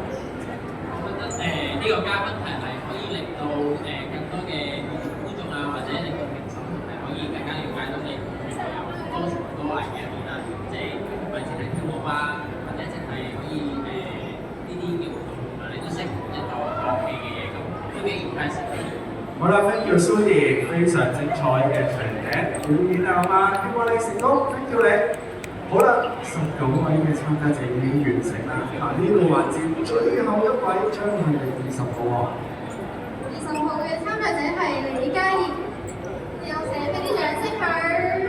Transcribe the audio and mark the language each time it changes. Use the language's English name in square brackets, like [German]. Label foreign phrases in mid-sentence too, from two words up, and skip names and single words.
[Cantonese] 我覺得呢個嘉賓係可以令到更多嘅觀眾啊，或者令到評審係可以更加了解到你原來有多才多藝嘅一面啦，即係唔係淨係跳舞啊，或者淨係可以呢啲嘅活動，原來你都識一個樂器嘅嘢咁，都幾 impressive。好啦 ， [English] thank you [Cantonese] Suri，非常精彩嘅長者表演啊嘛，希望你成功 ， [English] thank you [Cantonese] 你。好啦，19位嘅參加者已經完成啦。嗱，呢個環節最後一位將係你20號喎。 20號嘅參加者係李嘉怡，有請俾啲掌聲佢。